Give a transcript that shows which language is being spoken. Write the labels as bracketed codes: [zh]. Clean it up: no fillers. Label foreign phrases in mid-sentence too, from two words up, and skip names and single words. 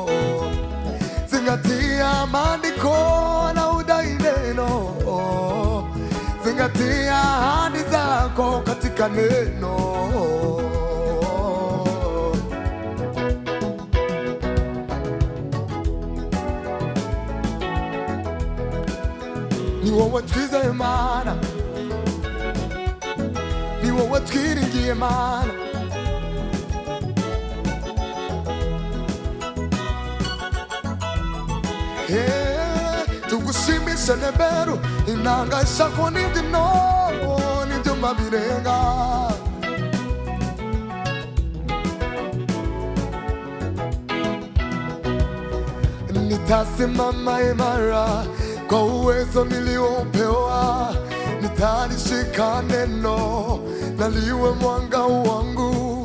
[sw] Zingatia maandiko na udai neno. Zingatia ahadi zako katika neno. [rn] Ni wowe twizeye Mana, ni wowe twiringiye Mana. Tugushimishe neberu inanga ishako n'imbyino n'ibyuma birenga. [sw] Nitasimama imara kwa uwezo niliopewa. Nitalishika neno na liwe mwanga wangu.